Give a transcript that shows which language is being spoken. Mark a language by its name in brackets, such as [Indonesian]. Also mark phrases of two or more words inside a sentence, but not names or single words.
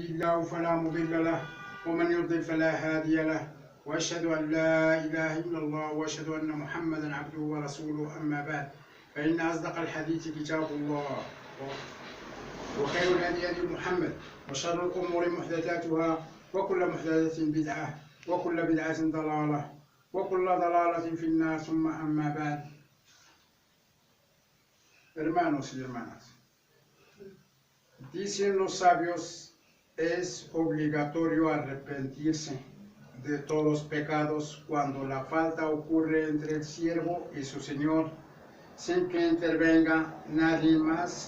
[Arabic] الله فلا مضل له ومن يضلل فلا هادي له وأشهد أن لا إله إلا الله وأشهد أن محمدا عبده ورسوله أما بعد فإن أصدق الحديث كتاب الله وخير الهدي هدي محمد وشر الأمور محدثاتها وكل محدثة بدعة وكل بدعة ضلالة وكل ضلالة في النار ثم أما بعد. [Spanish] Hermanos y hermanas, dicen los sabios, es obligatorio arrepentirse de todos los pecados cuando la falta ocurre entre el siervo y su señor, sin que intervenga nadie más.